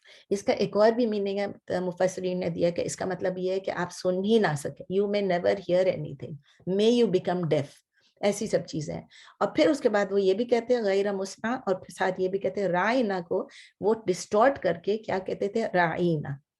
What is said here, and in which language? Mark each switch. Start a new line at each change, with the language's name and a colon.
Urdu: اس کا ایک اور بھی میننگ ہے مفسرین نے دیا کہ اس کا مطلب یہ ہے کہ آپ سن ہی نہ سکیں.
English: You may never hear anything, may you become deaf.
Urdu: ایسی سب چیزیں ہیں. اور پھر اس کے بعد وہ یہ بھی کہتے ہیں غیر مسمع، اور پھر ساتھ یہ بھی کہتے ہیں رائنا کو وہ ڈسٹورٹ کر کے کیا کہتے تھے؟ رائنا.